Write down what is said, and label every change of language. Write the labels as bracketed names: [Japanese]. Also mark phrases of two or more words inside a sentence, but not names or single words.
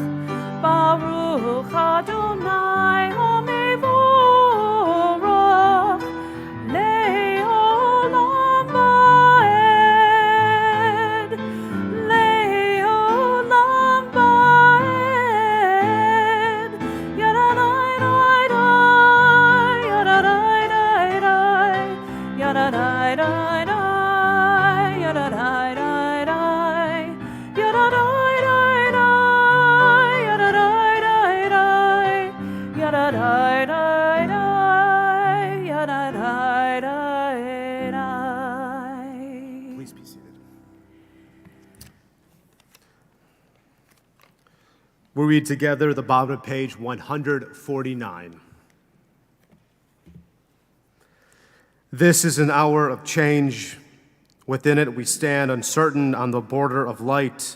[Hebrew] ברוך אדני המבורך לעולם ועד לעולם ועד. Yada-dai-dai-dai, yada-dai-dai-dai, yada-dai-dai-dai, yada-dai-dai-dai, yada-dai-dai-dai, yada-dai-dai-dai, yada-dai-dai-dai, yada-dai-dai-dai. [English] Please be seated. We read together the bottom of page 149. This is an hour of change. Within it we stand uncertain on the border of light.